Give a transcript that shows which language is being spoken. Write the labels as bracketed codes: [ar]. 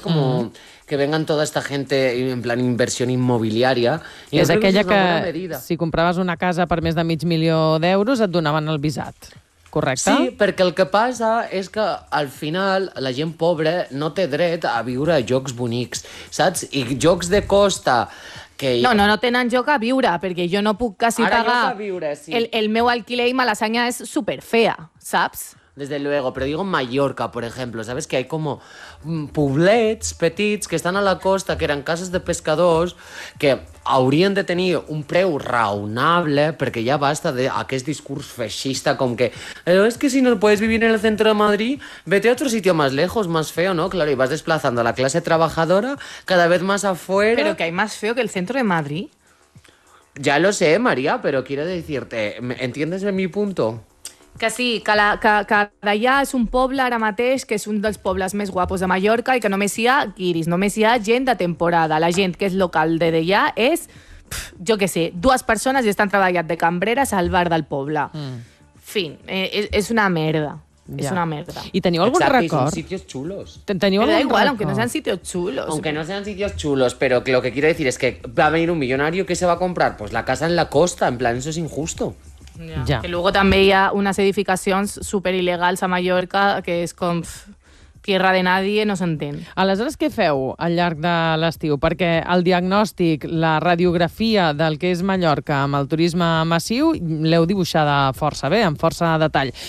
[es] Como que vengan toda esta gente en plan inversión inmobiliaria. [ca] I és aquella que si compraves una casa per més de 500.000 euros et donaven el visat, correcte? Sí, perquè el que passa és que al final la gent pobre no té dret a viure a llocs bonics, saps? I llocs de costa que... No tenen lloc a viure, perquè jo no puc quasi ara pagar... Ara lloc a viure, sí. El meu alquiler i Malasaña és superfea, saps? [es] Desde luego, pero digo Mallorca, por ejemplo, ¿sabes? Que hay como [ca] poblets petits [es] que están a la costa, [ca] que eran cases de pescadors, que haurien de tenir un preu raonable, perquè ja basta d'aquest discurs feixista, com que és que [es] si no puedes vivir en el centro de Madrid, vete a otro sitio más lejos, más feo, [ca] ¿no? [es] Claro, y vas desplazando a la clase trabajadora cada vez más afuera. Pero que hay más feo que el centro de Madrid. Ya lo sé, María, pero quiero decirte, ¿entiendes mi punto? [ca] Que sí, que d'allà és un poble ara mateix que és un dels pobles més guapos de Mallorca i que només hi ha guiris, només hi ha gent de temporada. La gent que és local de d'allà és, jo què sé, 2 persones i estan treballant de cambreres al bar del poble. Fin, és una merda. Ja. És una merda. I teniu algun exacte, record? [es] Exacte, són sitios chulos. [ca] Teniu algun igual, record? [es] Aunque no sean sitios chulos. Aunque no sean sitios chulos, pero lo que quiero decir es que va a venir un millonario que se va a comprar pues la casa en la costa, en plan, eso es injusto. [ca] Ja. Que luego també hi ha unes edificacions super il·legals a Mallorca, que és com [es] tierra de nadie, [ca] no s'entén. Aleshores, què feu al llarg de l'estiu? Perquè el diagnòstic, la radiografia del que és Mallorca amb el turisme massiu, l'heu dibuixada força bé, amb força detall.